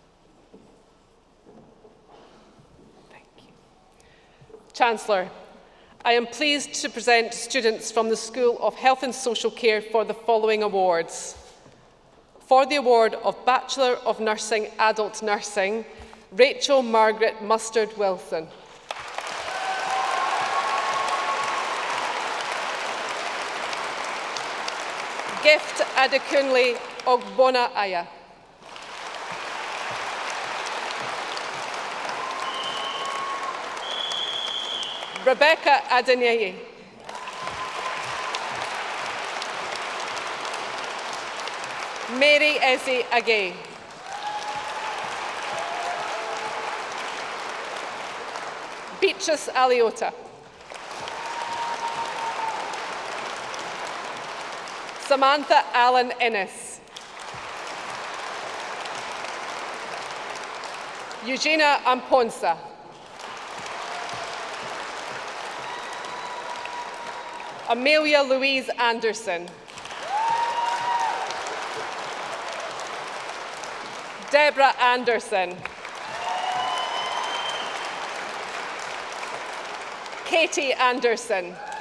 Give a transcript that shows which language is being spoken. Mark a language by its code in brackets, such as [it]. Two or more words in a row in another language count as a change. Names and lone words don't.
[en] Chancellor, I am pleased to present students from the School of Health and Social Care for the following awards. For the award of Bachelor of Nursing Adult Nursing, Rachel Margaret Mustard-Wilson. Gift Adekunle Ogbona Aya. Rebecca Adeneye. Mary Eze Agay. Beatrice Aliota. Samantha Allen Innes. Eugenia Amponsa. Amelia Louise Anderson. Deborah Anderson. Katie Anderson.